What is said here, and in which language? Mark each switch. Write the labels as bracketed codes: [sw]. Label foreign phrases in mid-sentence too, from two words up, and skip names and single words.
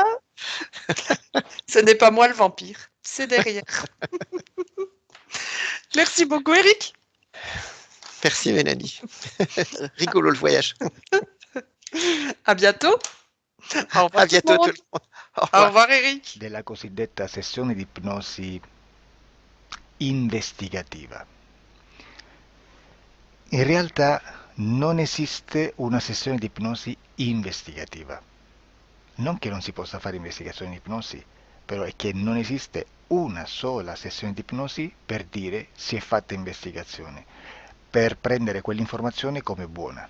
[fr] Ce n'est pas moi le vampire, c'est derrière. Merci beaucoup, Eric. Merci Mélanie. Rigolo le voyage. À bientôt. Au revoir À tout le bientôt tout monde. le monde. Au Au revoir. revoir, Eric. [it] Della cosiddetta sessione di ipnosi investigativa. In realtà non esiste una sessione di ipnosi investigativa. Non che non si possa fare investigazione di ipnosi, però è che non esiste una sola sessione di ipnosi per dire si è fatta investigazione, per prendere quell'informazione come buona.